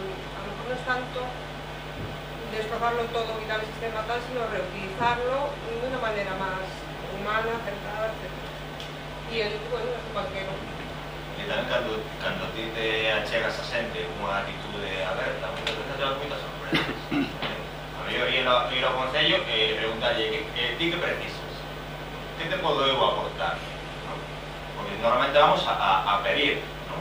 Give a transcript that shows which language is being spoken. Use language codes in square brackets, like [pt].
[es] A lo mejor no es tanto desprobarlo todo, quitar el sistema tal, sino reutilizarlo de una manera más humana, acertada, etc. Y el bueno, es un banquero. Y también cuando a ti te achegas a gente con una actitud de abierta, muchas veces te das muchas sorpresas. [gl] Yo ir ao concello e preguntarlle que ti que precisas, que te podo eu aportar, ¿no? [es] Porque normalmente vamos a pedir, ¿no?